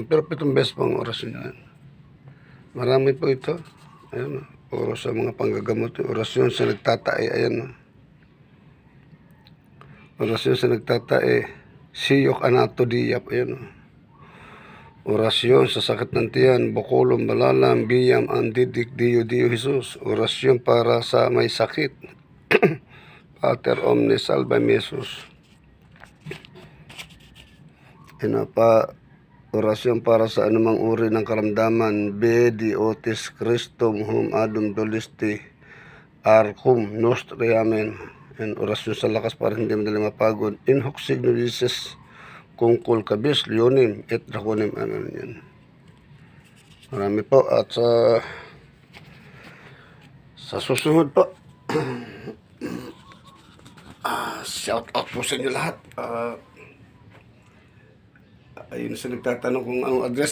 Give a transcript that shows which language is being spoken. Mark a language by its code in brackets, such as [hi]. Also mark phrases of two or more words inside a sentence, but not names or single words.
[tl] Pero 7 beses pang orasyon yan. Marami po ito. Ayan, oras sa mga panggagamot. Orasyon sa nagtatae. Ayan. Orasyon sa nagtatae. Siyok anatodiyap. Ayan. Orasyon sa sakit ng tiyan, bukulong balalam, biyam, andidik, diyo, Jesus. Orasyon para sa may sakit. [la] Pater omnes salva Jesus. [tl] Orasyon para sa anumang uri ng karamdaman. [la] Bedi otis Christum hum adum dolisti arcum nostri amen. [tl] Orasyon sa lakas para hindi madali mapagod. [la] In hoc signo vices concolcabis leonem et draconem. [tl] Yan. Marami po at Sa susunod po, [en] shout out [tl] po sa inyo lahat. Ayun sa nagtatanong kung anong address.